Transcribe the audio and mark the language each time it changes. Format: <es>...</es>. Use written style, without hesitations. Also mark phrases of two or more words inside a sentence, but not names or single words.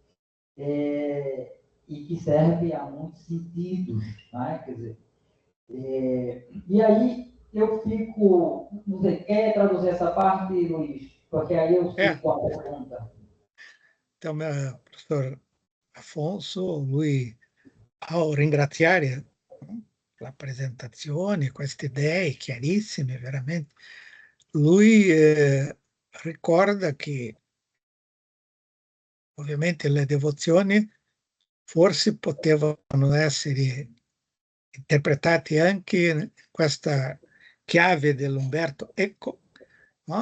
<pt>E que serve a muitos sentidos, né? Quer dizer, e aí eu fico, não sei, quer traduzir essa parte, Luiz? Porque aí eu fico com a pergunta. Então, professor Afonso,</pt> <it>lui, ao ringraziare la presentazione, queste idee chiarissime, veramente, lui ricorda che ovviamente le devozioni forse potevano essere interpretate anche in questa chiave dell'Umberto Eco, no?</it>